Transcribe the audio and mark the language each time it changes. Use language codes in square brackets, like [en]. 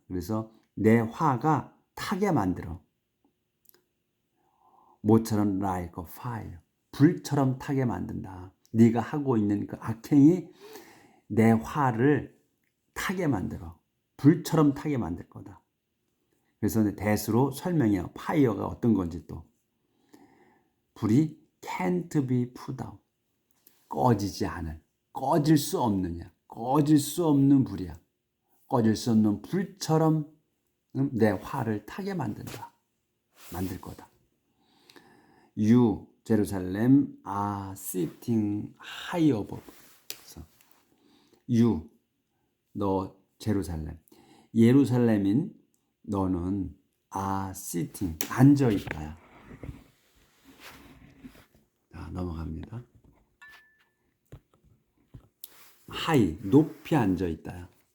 [ko] 그래서 내 화가 타게 만들어. 모처럼 [en] like a fire. [ko] 불처럼 타게 만든다. 네가 하고 있는 그 악행이 내 화를 타게 만들어. 불처럼 타게 만들 거다. 그래서 대수로 설명해요. 파이어가 어떤 건지 또. 불이 [en] can't be put out. [ko] 꺼지지 않을. 꺼질 수 없느냐. 꺼질 수 없는 불이야. 꺼질 수 없는 불처럼 내 화를 타게 만든다. 만들 거다. [en] You, Jerusalem, are sitting high above. You, [ko] 너 제루살렘. 예루살렘인 너는 [en] are sitting, [ko] 앉아있다. 자, 넘어갑니다. [en] high, [ko] 높이 앉아있다.